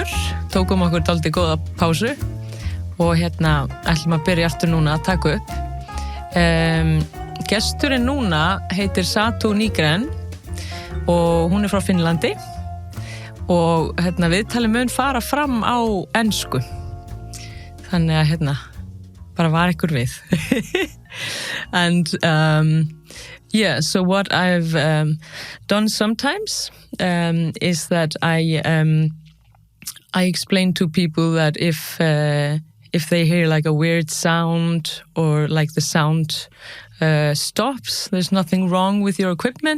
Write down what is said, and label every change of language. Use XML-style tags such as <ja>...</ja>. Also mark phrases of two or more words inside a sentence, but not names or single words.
<is>Tókum okkur dálítið góða pásu og ætlum að byrja aftur núna að taka upp. Gesturinn núna heitir Satu Nygren og hún frá Finnlandi og viðtalið mun fara fram á ensku. Þannig að bara var ykkur við.</is> <en>And yeah, so what I've done sometimes is that I explain to people that if they hear like a weird sound or like the sound stops, there's nothing wrong with your equipment.</en>